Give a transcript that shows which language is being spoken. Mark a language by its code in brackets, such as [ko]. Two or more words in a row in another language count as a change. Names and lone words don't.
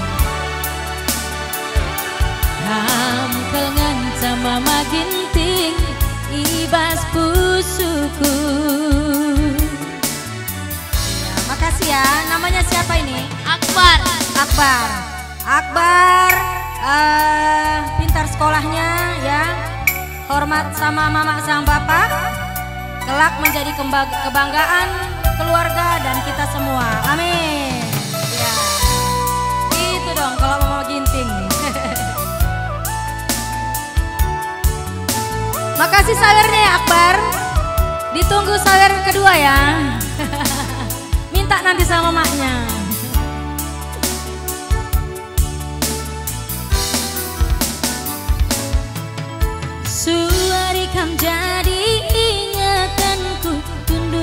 [btx] hampel nganca mama ginting ibas pusuku ya, [id] makasih ya. Namanya siapa ini? Akbar Pintar sekolahnya ya, hormat sama mama sang bapak, kelak menjadi kebanggaan keluarga dan kita semua. Amin. Ya, itu dong kalau mama ginting. Makasih sawernya ya Akbar. Ditunggu sawer kedua ya. Minta nanti sama mamanya. [btx] Suari kam jadi ingatanku tundu